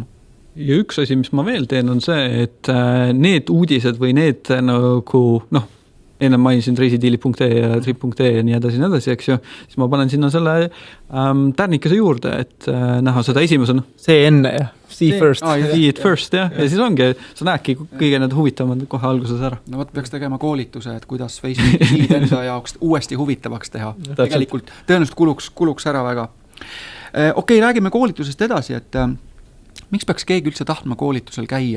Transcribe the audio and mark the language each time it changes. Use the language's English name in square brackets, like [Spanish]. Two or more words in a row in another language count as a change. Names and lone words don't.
[Estonian] Ja üks asi, mis ma veel teen, on see, et need uudised või need enne mainisin reisidiili.ee ja trip.ee ja nii edasi, eks ju, siis ma panen sinna selle tärnikese juurde, et näha seda esimesena. See enne, jah. [English] See first. See it first, [Estonian] jah. Ja siis ongi, sa näedki kõige need huvitavad kohe alguses ära. No võt peaks tegema koolituse, et kuidas Facebooki feed enda jaoks uuesti huvitavaks teha. Tegelikult tõenäoliselt kuluks ära väga. Okei, räägime koolitusest edasi, et miks peaks keegi üldse tahtma koolitusel käia?